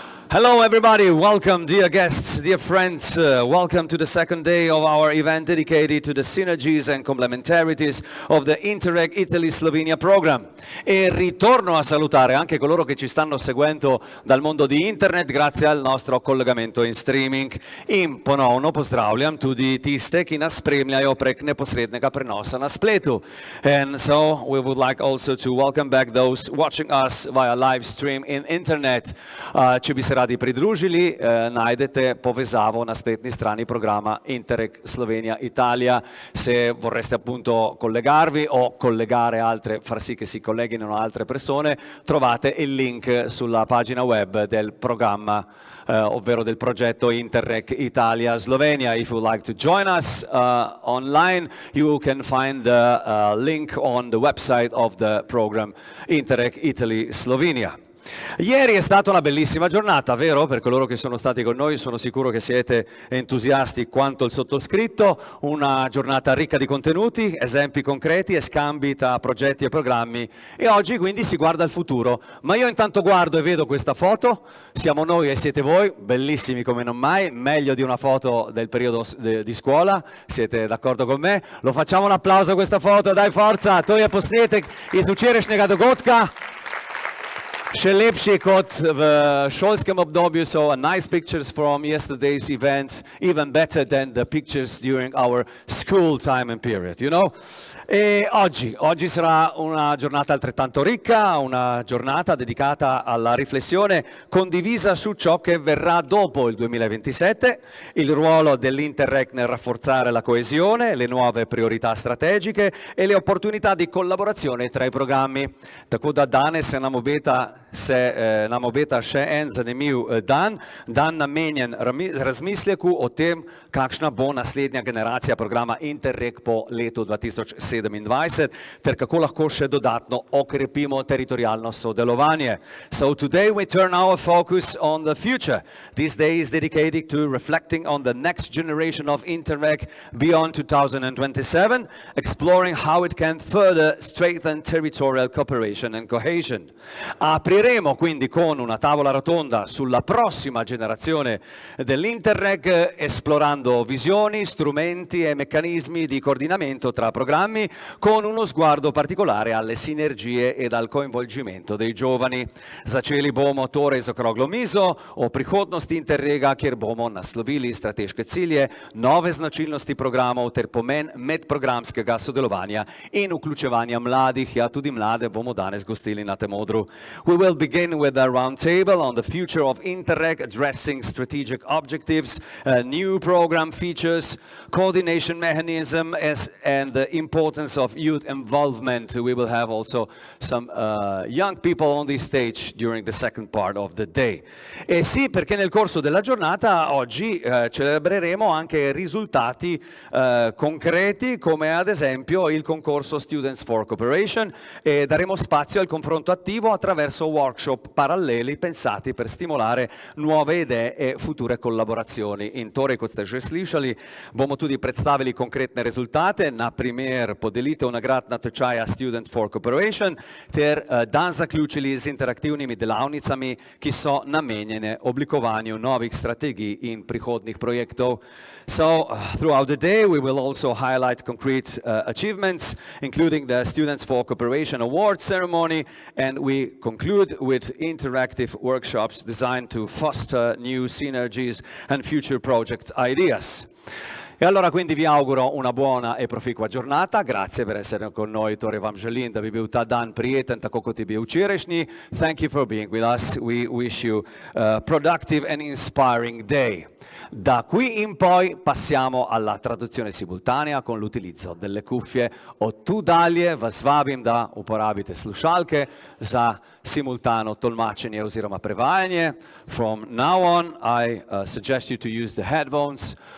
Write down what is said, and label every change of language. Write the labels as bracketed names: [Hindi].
[English] Hello everybody, welcome dear guests, dear friends, welcome to the second day of our event dedicated to the synergies and complementarities of the Interreg Italy-Slovenia program. [Italian] E ritorno a salutare anche coloro che ci stanno seguendo dal mondo di internet grazie al nostro collegamento in streaming. [Slovenian] In ponovno pozdravljam tudi tiste, ki nas spremljajo prek neposrednega prenosa na spletu. [English] And so we would like also to welcome back those watching us via live stream in internet. [Slovenian] Če bi se radi pridružili, najdete povezavo na spletni strani programma Interreg Slovenia Italia. [Italian] Se vorreste appunto collegarvi o collegare altre, far sì che si colleghino altre persone, trovate il link sulla pagina web del programma, ovvero del progetto Interreg Italia-Slovenia. [English] If you would like to join us online, you can find the link on the website of the program Interreg Italy-Slovenia. [Italian] Ieri è stata una bellissima giornata, vero? Per coloro che sono stati con noi sono sicuro che siete entusiasti quanto il sottoscritto, una giornata ricca di contenuti, esempi concreti e scambi tra progetti e programmi, e oggi quindi si guarda al futuro. Ma io intanto guardo e vedo questa foto, siamo noi e siete voi, bellissimi come non mai, meglio di una foto del periodo di scuola, siete d'accordo con me? Lo facciamo un applauso a questa foto, dai forza, [Slovenian] to je posnetek iz včerajšnjega dogodka. Še lepši kot v šolskem obdobju, [English] so nice pictures from yesterday's event, even better than the pictures during our school time and period, you know? [Italian] E oggi sarà una giornata altrettanto ricca, una giornata dedicata alla riflessione condivisa su ciò che verrà dopo il 2027, il ruolo dell'Interreg nel rafforzare la coesione, le nuove priorità strategiche e le opportunità di collaborazione tra i programmi. [Slovenian] Tako da danes se nam obeta še en zanimiv dan namenjen razmisleku o tem, kakšna bo naslednja generacija programa Interreg po letu 2027, ter kako lahko še dodatno okrepimo teritorijalno sodelovanje. [English] So today we turn our focus on the future. This day is dedicated to reflecting on the next generation of Interreg beyond 2027, exploring how it can further strengthen territorial cooperation and cohesion. [Italian] Apriremo quindi con una tavola rotonda sulla prossima generazione dell'Interreg, esplorando visioni, strumenti e meccanismi di coordinamento tra programmi, con uno sguardo particolare alle sinergie ed al coinvolgimento dei giovani. [Slovenian] Začeli bomo torej z okroglo mizo o prihodnosti Interrega, kjer bomo naslovili strateške cilje, nove značilnosti programov ter pomen medprogramskega sodelovanja in vključevanja mladih. Ja, tudi mlade bomo danes gostili na tem odru. [English] We will begin with a roundtable on the future of Interreg, addressing strategic objectives, new program features, coordination mechanism, and the importance of youth involvement. We will have also some young people on the stage during the second part of the day. [Italian] E sì, perché nel corso della giornata oggi celebreremo anche risultati concreti, come ad esempio il concorso Students for Cooperation, e daremo spazio al confronto attivo attraverso workshop paralleli pensati per stimolare nuove idee e future kollaboracioni. [Slovenian] In torej, kot ste že slišali, bomo tudi predstavili konkretne rezultate, na primer podelitev nagrad natečaja Student for Cooperation ter dan zaključili z interaktivnimi delavnicami, ki so namenjene oblikovanju novih strategij in prihodnih projektov. [English] So, throughout the day, we will also highlight concrete achievements, including the Students for Cooperation Award ceremony, and we conclude with interactive workshops designed to foster new synergies and future project ideas. [Italian] E allora quindi vi auguro una buona e proficua giornata. Grazie per essere con noi. [Slovenian] Torej vam želim, da bi bil ta dan prijeten, tako kot je bil včerajšnji. [English] Thank you for being with us. We wish you a productive and inspiring day. [Italian] Da qui in poi passiamo alla traduzione simultanea con l'utilizzo delle cuffie. [Slovenian] Od tu dalje vas vabim, da uporabite slušalke za simultano tolmačenje oziroma prevajanje. [English] From now on, I suggest you to use the headphones